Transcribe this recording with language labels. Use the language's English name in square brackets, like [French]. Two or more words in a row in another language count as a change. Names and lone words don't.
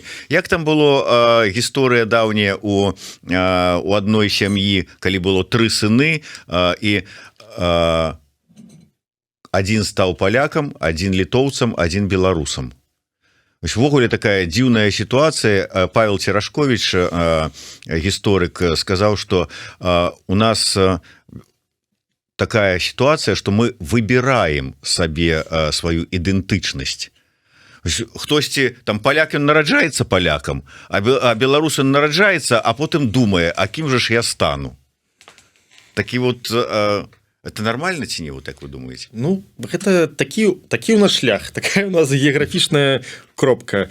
[Belarusian] Як там было гісторыя даўняя у адной сям'і, калі было 3 сыны, і адзін стаў палякам, адзін літоўцам, адзін беларусам. Ввогуле такая дзіўная сітуацыя. Павел Церашковіч, гісторык, сказаў, што у нас такая [Russian] ситуация, что мы выбираем себе свою идентичность. [Belarusian] Хтосьці там паляк ён нараджаецца палякам, а беларус ён нараджаецца, а потым думае, а кім же ж я стану. Такі [Russian] вот это нормально [Belarusian] ці не, вот так вы думаете? Ну гэта такі у нас шлях, такая у нас геаграфічная кропка.